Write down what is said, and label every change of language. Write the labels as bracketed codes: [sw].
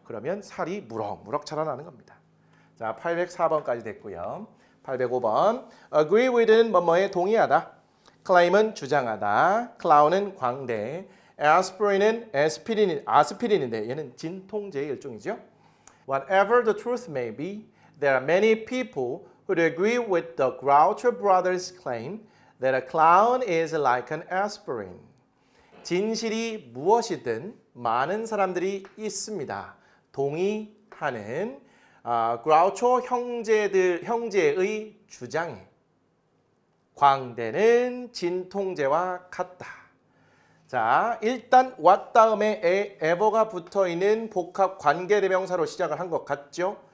[ko] 그러면 살이 무럭무럭 자라나는 겁니다. 자, 804번까지 됐고요. 805번 agree with는 뭐뭐에 동의하다. claim은 주장하다. clown은 광대. aspirin은 아스피린인데 얘는 진통제의 일종이죠. [en] Whatever the truth may be, there are many people who agree with the Groucho brothers' claim that a clown is like an aspirin. [ko] 진실이 무엇이든 많은 사람들이 있습니다. 동의하는 그라우초 형제의 주장에 광대는 진통제와 같다. 자, 일단 what 다음에 ever가 붙어있는 복합 관계대명사로 시작을 한 것 같죠?